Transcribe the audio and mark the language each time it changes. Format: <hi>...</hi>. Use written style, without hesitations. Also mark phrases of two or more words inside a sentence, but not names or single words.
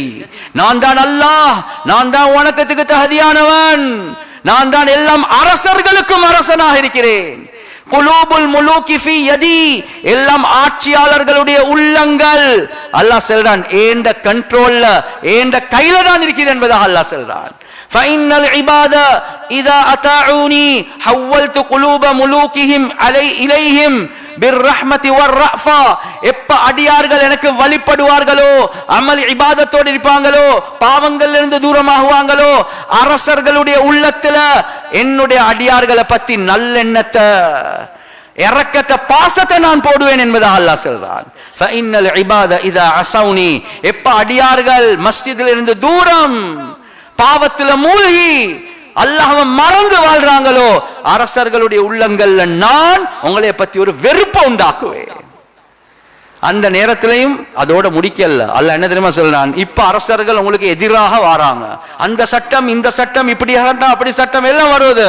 <ta>நான் தான் அல்லாஹ், நான் தான் வணக்கத்துக்கு தகுதியானவன், நான் தான் எல்லாம் அரசர்களுக்கும் அரசனாக இருக்கிறேன்.</ta> <ar>قلوب الملوك في يدي,</ar> <ta>எல்லாம் ஆட்சியாளர்களுடைய உள்ளங்கள். அல்லாஹ் சொல்றான், ஏண்ட கண்ட்ரோல்ல, ஏண்ட கையில தான் இருக்குது என்பதாக அல்லாஹ் சொல்றான்.</ta> <ar>فإن العباد إذا أطاعوني حولت قلوب ملوكهم إليهم بالرحمة والرأفة.</ar> <ta>எப்ப அடியார்கள் எனக்கு வழிபடுவார்களோ, அமல் இபாதத்தோடு இருப்பாங்களோ, பாவங்கள்ல இருந்து தூரமாகுவாங்களோ, அரசர்களுடைய உள்ளத்துல என்னுடைய அடியார்களை பத்தி நல்லெண்ணத்தை, இரக்கத்தை, பாசத்தை நான் போடுவேன் என்பதாக அல்லாஹ் சொல்றான்.</ta> <ar>فإن العباد إذا عصوني,</ar> <ta>எப்ப அடியார்கள் மஸ்ஜிதில் இருந்து தூரம், பாவத்துல மூழ்கி அல்லாஹ்வை மறந்து வாழ்றாங்களோ, அரசர்களுடைய உள்ளங்கள்ல நான் உங்களை பத்தி ஒரு வெறுப்பை உண்டாக்குவேன். அந்த நேரத்திலையும் அதோட முடிக்கல. அல்லாஹ் என்ன தெரியுமா சொல்றான், இப்ப அரசர்கள் உங்களுக்கு எதிராக வராங்க, அந்த சட்டம் இந்த சட்டம், இப்படி சட்டம் அப்படி சட்டம் எல்லாம் வருவது.</ta>